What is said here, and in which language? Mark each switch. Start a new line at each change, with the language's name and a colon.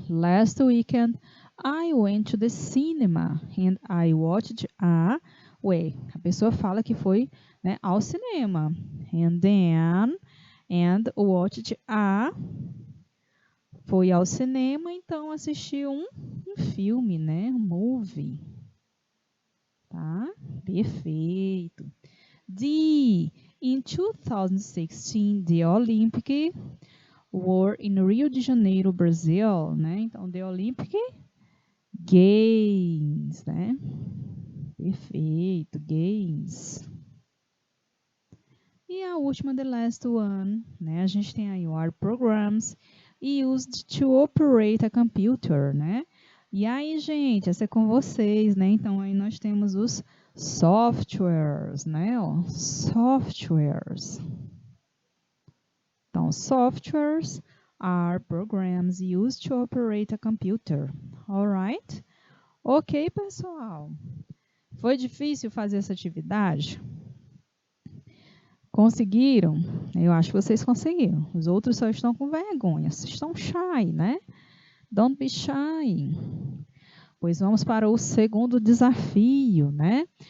English: Last weekend, I went to the cinema and I watched a...
Portuguese: Ué, a pessoa fala que foi, né, ao cinema.
English: And then... And watched a...
Portuguese: Foi ao cinema, então assistiu um filme, né? Um movie. Tá? Perfeito. D.
English: In 2016, the Olympic were in Rio de Janeiro, Brazil, né? Então, the Olympic Games, né?
Portuguese: Perfeito, Games. E a última,
English: the last one,
Portuguese: né? A gente tem aí o
English: programs used to operate a computer,
Portuguese: né? E aí, gente, essa é com vocês, né? Então, aí nós temos os softwares, né? Ó, softwares.
English: Então, softwares are programs used to operate a computer.
Portuguese: Alright? Ok, pessoal. Foi difícil fazer essa atividade? Conseguiram? Eu acho que vocês conseguiram. Os outros só estão com vergonha. Estão shy, né?
English: Don't be shy.
Portuguese: Pois vamos para o segundo desafio, né?